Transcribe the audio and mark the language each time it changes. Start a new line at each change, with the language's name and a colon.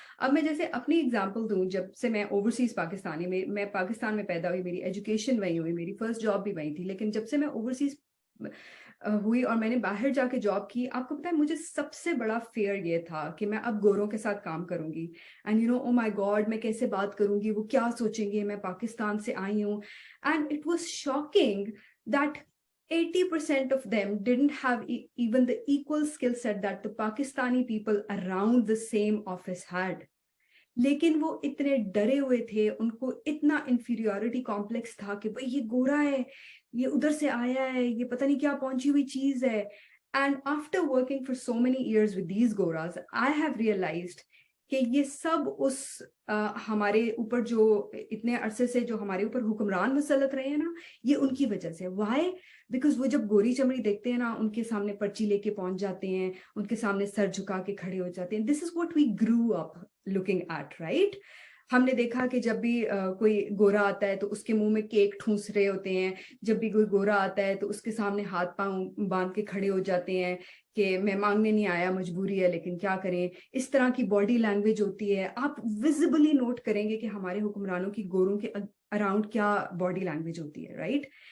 Urdu: اب میں جیسے اپنی اگزامپل دوں, جب سے میں اوورسیز پاکستانی میں پاکستان میں پیدا ہوئی, میری ایجوکیشن وہیں ہوئی, میری فرسٹ جاب بھی وہیں تھی, لیکن جب سے میں اوورسیز ہوئی اور میں نے باہر جا کے جاب کی, آپ کو پتا ہے مجھے سب سے بڑا فیئر یہ تھا کہ میں اب گوروں کے ساتھ کام کروں گی,
English: and oh my god
Urdu: میں کیسے بات کروں گی, وہ کیا سوچیں گے, میں پاکستان سے آئی ہوں.
English: And it was shocking that 80% of them didn't have even the equal skill set that the Pakistani people around the same office had.
Urdu: لیکن وہ اتنے ڈرے ہوئے تھے, ان کو اتنا انفیریورٹی کمپلیکس تھا کہ بھئی یہ گورا ہے, یہ ادھر سے آیا ہے, یہ پتہ نہیں کیا پہنچی ہوئی چیز ہے.
English: And after working for so many years with these goras, I have realized
Urdu: کہ یہ سب اس ہمارے اوپر جو اتنے عرصے سے جو ہمارے اوپر حکمران مسلط رہے ہیں نا, یہ ان کی وجہ سے.
English: Why? Because
Urdu: وہ جب گوری چمڑی دیکھتے ہیں نا, ان کے سامنے پرچی لے کے پہنچ جاتے ہیں, ان کے سامنے سر جھکا کے کھڑے ہو جاتے ہیں.
English: This is what we grew up looking at, right?
Urdu: ہم نے دیکھا کہ جب بھی کوئی گورا آتا ہے تو اس کے منہ میں کیک ٹھونس رہے ہوتے ہیں, جب بھی کوئی گورا آتا ہے تو اس کے سامنے ہاتھ پاؤں باندھ کے کھڑے ہو جاتے ہیں کہ میں مانگنے نہیں آیا, مجبوری ہے, لیکن کیا کریں. اس طرح کی باڈی لینگویج ہوتی ہے. آپ ویزیبلی نوٹ کریں گے کہ ہمارے حکمرانوں کی گوروں کے اراؤنڈ کیا باڈی لینگویج ہوتی ہے,
English: Right.